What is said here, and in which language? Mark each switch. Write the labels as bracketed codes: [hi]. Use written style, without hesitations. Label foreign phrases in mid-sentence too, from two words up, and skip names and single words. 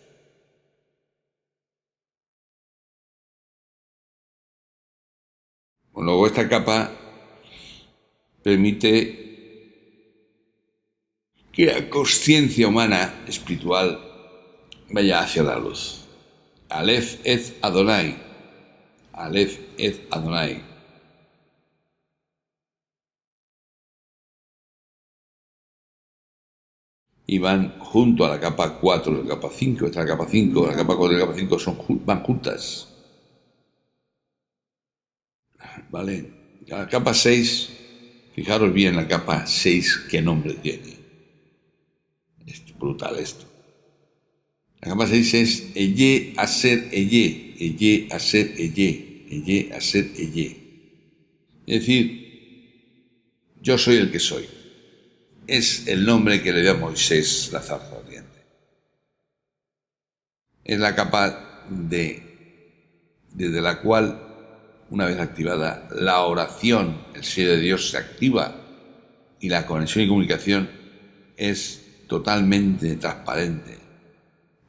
[es] Luego esta capa permite que la conciencia humana espiritual vaya hacia la luz. [he] אלף את אדני. אלף את אדני. [es] Y van junto a la capa 4, la capa 5, esta es la capa 5, la capa 4 y la capa 5 van juntas. ¿Vale? La capa 6, fijaros bien la capa 6 qué nombre tiene. Es brutal esto. La capa 6 es [he] אהיה אשר אהיה, אהיה אשר אהיה, אהיה אשר אהיה. [es] Es decir, yo soy el que soy. Es el nombre que le dio a Moisés la zarza ardiente. Es la capa desde la cual, una vez activada, la oración, el ser de Dios se activa y la conexión y comunicación es totalmente transparente con lo divino.